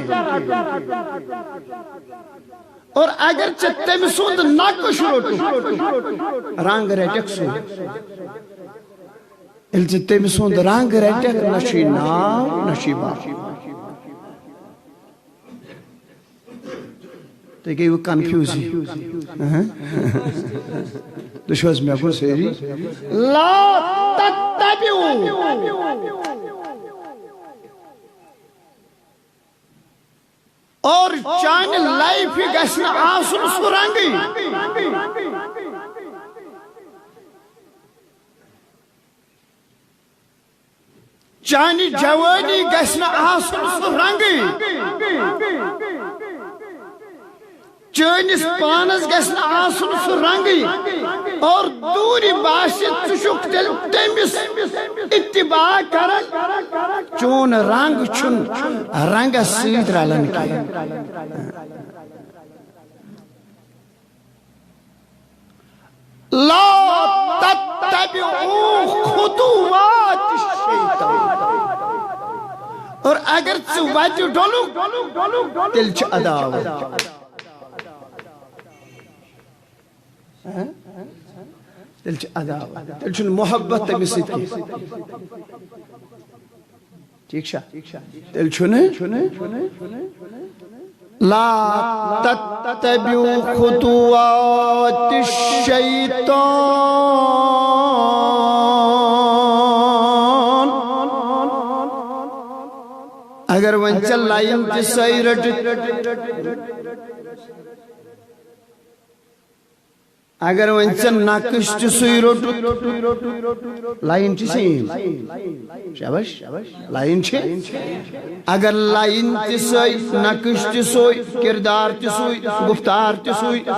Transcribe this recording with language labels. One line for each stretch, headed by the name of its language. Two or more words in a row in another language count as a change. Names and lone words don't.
Kashmiri: کینٛہہ اور اگر ژےٚ تٔمۍ سُنٛد نقش روٚٹُتھ رنگ رٹکھ سُہ ییٚلہِ ژٕ تٔمۍ سُنٛد رنٛگ رٹکھ نہ چھُے ناو نہ چھُے باو تُہۍ گٔیوٕ کنفیوٗزٕے تُہۍ چھِو حظ مےٚ کُن سٲری
Arabic: لا تتبعوا
Kashmiri: اور چانہِ لایفہِ گژھِ نہٕ آسُن سُہ رنٛگٕے چانہِ جوٲنی گژھِ نہٕ آسُن سُہ رنٛگٕے چٲنِس پانس گژھِ نہٕ آسُن سُہ رنٛگٕے اور دوٗرِ باسہِ ژٕ چھُکھ تیٚلہِ تٔمِس اتباع کران چون رنٛگ چھُنہٕ رنٛگس سۭتۍ رلان کینٛہہ
Arabic: لا تتبعوا خطوات الشیطان
Kashmiri: اور اگر ژٕ وتہِ ڈولُکھ تیٚلہِ چھِ عداوت تیٚلہِ چھِ عداوت تیٚلہِ چھُنہٕ محبت تٔمِس سۭتۍ کینٛہہ ٹھیٖک چھا تیٚلہِ چھُنہٕ
Arabic: لا تتبعوا خطوات الشیطان
Kashmiri: اگر وۄنۍ ژےٚ لایِن تہِ سۄے رٔٹِتھ اگر وۄنۍ ژےٚ نقٕش تہِ سُے روٚٹُتھ لایِن چھِ سیم شاباش لایِن چھِ اگر لایِن تہِ سۄے نقٕش تہِ سُے کِردار تہِ سُے گُفتار تہِ سُے